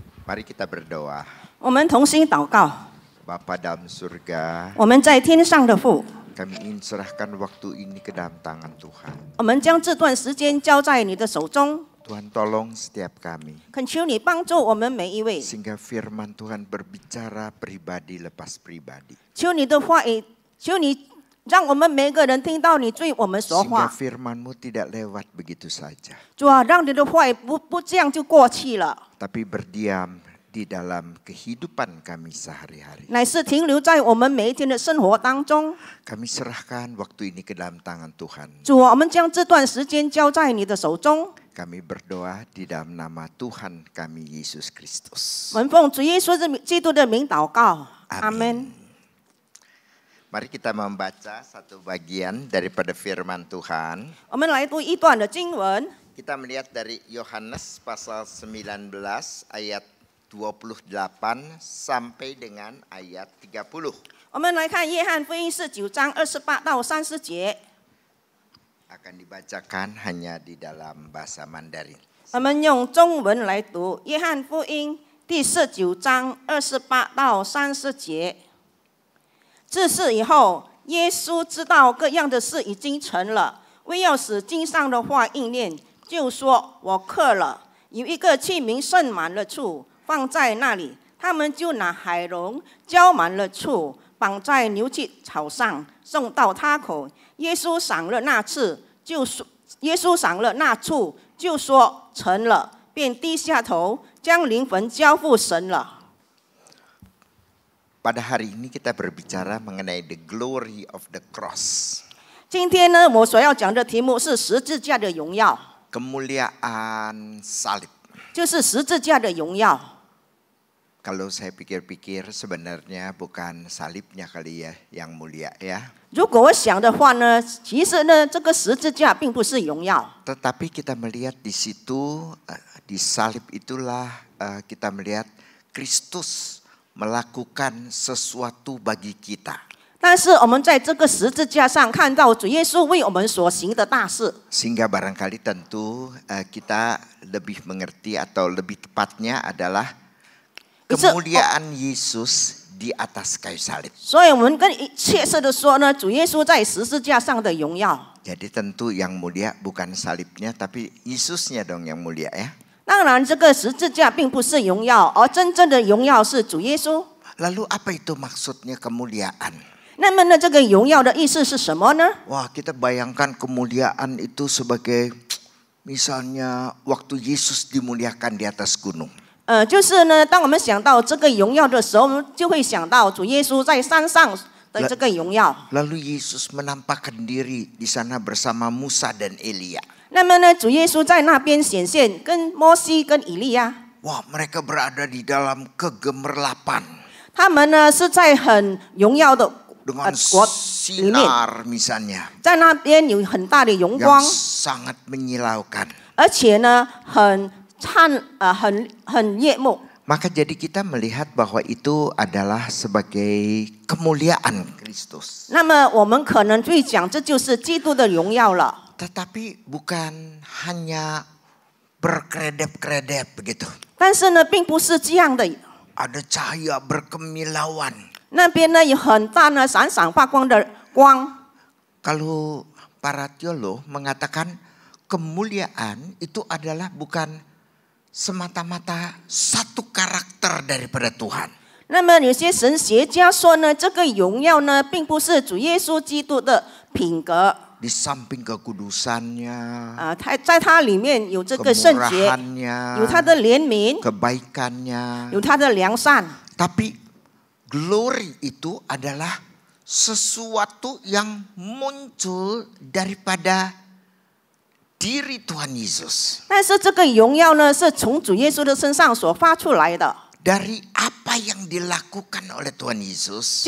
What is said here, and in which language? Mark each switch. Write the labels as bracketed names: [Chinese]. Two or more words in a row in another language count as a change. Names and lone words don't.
[Indonesian] Mari kita berdoa. [Chinese] 我们同心祷告。 [Indonesian] Bapa dalam surga, [Chinese] 我们在天上的父， [Indonesian] kami ingin serahkan waktu ini ke dalam tangan Tuhan. [Chinese] 我们将这段时间交在你的手中， [Indonesian] Tuhan tolong setiap kami, [Chinese] 恳求你帮助我们每一位， [Indonesian] sehingga firman Tuhan berbicara pribadi lepas pribadi. [Chinese] 求你的话语，求你让我们每个人听到你对我们说 [Indonesian] Sehingga [Chinese] 话。 [Indonesian] firman-Mu tidak lewat begitu saja, [Chinese] 主啊，让你的话语不这样就过去了， [Indonesian] tapi berdiam di dalam kehidupan kami sehari-hari. [Chinese] 乃是停留在我们每一天的生活当中。 [Indonesian] Kami serahkan waktu ini ke dalam tangan Tuhan. [Chinese] 主啊，我们将这段时间交在你的手中。 [Indonesian] Kami berdoa di dalam nama Tuhan kami Yesus Kristus. [Chinese] 我们奉主耶稣基督的名祷告，阿门。 [Indonesian] Mari kita membaca satu bagian daripada firman Tuhan. [Chinese] 我们来读一段的经文， [Indonesian] Kita melihat dari Yohanes pasal 19 ayat 28 sampai dengan ayat 30. [Chinese] 我们来看约翰福音19章28到30节。 [Indonesian] Akan dibacakan hanya di dalam bahasa Mandarin. [Chinese] 我们用中文来读约翰福音第19章28到30节。自此以后，耶稣知道各样的事已经成了，为要使经上的话应验，就说：“我渴了。” 有一个器皿盛满了醋，放在那里，他们就拿海蓉浇满了醋，绑在牛气草上，送到他口。耶稣赏了那次，耶稣赏了那醋，就说成了，便低下头，将灵魂交付神了。 [Indonesian] Pada hari ini kita berbicara mengenai [English] the glory of the cross. [Chinese] 今天呢，我所要讲的题目是十字架的荣耀， [Indonesian] Kemuliaan salib. [Chinese] 就是十字架的荣耀。 [Indonesian] Kalau saya pikir-pikir sebenarnya bukan salibnya kali ya yang mulia ya. [Chinese] 如果我想的话呢，其实呢，这个十字架并不是荣耀， [Indonesian] Tetapi kita melihat di situ, di salib itulah kita melihat Kristus melakukan sesuatu bagi kita. [Chinese] 但是我们在这个十字架上看到主耶稣为我们所行的大事， [Indonesian] Sehingga barangkali tentu kita lebih mengerti atau lebih tepatnya adalah kemuliaan Yesus di atas kayu salib. [Chinese] 所以我们更切实的说呢，主耶稣在十字架上的荣耀。 [Indonesian] Jadi tentu yang mulia bukan salibnya tapi Yesusnya dong yang mulia ya. [Chinese] 当然，这个十字架并不是荣耀，而真正的荣耀是主耶稣。 [Indonesian] Lalu apa itu maksudnya kemuliaan? [Chinese] 那么呢，这个荣耀的意思是什么呢？ [Indonesian] Wah, kita bayangkan kemuliaan itu sebagai misalnya waktu Yesus dimuliakan di atas gunung. [Chinese] 就是呢，当我们想到这个荣耀的时候，我们就会想到主耶稣在山上的这个荣耀。 [Indonesian] Lalu Yesus menampakkan diri di sana bersama Musa dan Elia. [Chinese] 那么呢，主耶稣在那边显现，跟摩西、跟以利亚， [Indonesian] Wah, mereka berada di dalam kegemerlapan [Chinese] 他们呢是在很荣耀的 [Indonesian] dengan [Chinese] 国里面， [Indonesian] sinar misalnya [Chinese] 在那边有很大的荣 [Indonesian] yang [Chinese] 光， [Indonesian] sangat menyilaukan. [Chinese] 而且呢很悦目。 [Indonesian] Maka jadi kita melihat bahwa itu adalah sebagai kemuliaan Kristus. [Chinese] 那么我们可能会讲，这就是基督的荣耀了。 [Indonesian] Tetapi bukan hanya berkedap-kedap begitu. [Chinese] 但是呢，并不是这样的。 [Indonesian] Ada cahaya berkemilauan. [Chinese] 那边呢有很大呢闪闪发光的光。 [Indonesian] Kalau para teolog mengatakan kemuliaan itu adalah bukan semata-mata satu karakter daripada Tuhan. [Chinese] 那么有些神学家说呢，这个荣耀呢，并不是主耶稣基督的品格。 [Indonesian] Di samping kekudusannya, [Chinese] 在它里面有这个圣洁， [Indonesian] kemurahannya, [Chinese] 有他的怜悯， [Indonesian] kebaikannya. [Chinese] 有他的良善。 [Indonesian] Tapi glory itu adalah sesuatu yang muncul daripada diri Tuhan Yesus. [Chinese] 但是这个荣耀呢，是从主耶稣的身上所发出来的， [Indonesian] Dari apa yang dilakukan oleh Tuhan Yesus.